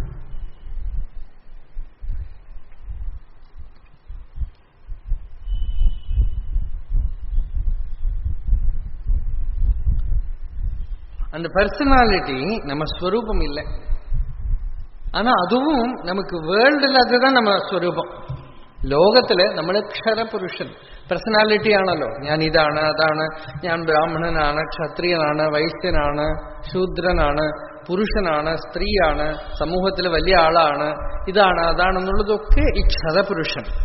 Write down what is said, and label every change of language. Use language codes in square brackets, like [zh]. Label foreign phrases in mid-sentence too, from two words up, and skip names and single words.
[ta] அந்த பர்சனாலிட்டி நம்ம ஸ்வரூபம் இல்லை. ஆனா அதுவும் நமக்கு வேர்ல்டில் அதுதான் நம்ம സ്വരൂപം. [ml] ലോകത്തില് നമ്മൾ ക്ഷരപുരുഷൻ പേഴ്സണാലിറ്റി ആണല്ലോ. ഞാൻ ഇതാണ് അതാണ്, ഞാൻ ബ്രാഹ്മണനാണ്, ക്ഷത്രിയനാണ്, വൈശ്യനാണ്, ശൂദ്രനാണ്, പുരുഷനാണ്, സ്ത്രീയാണ്, സമൂഹത്തിൽ വലിയ ആളാണ്, ഇതാണ് അതാണെന്നുള്ളതൊക്കെ ഈ ക്ഷരപുരുഷൻ.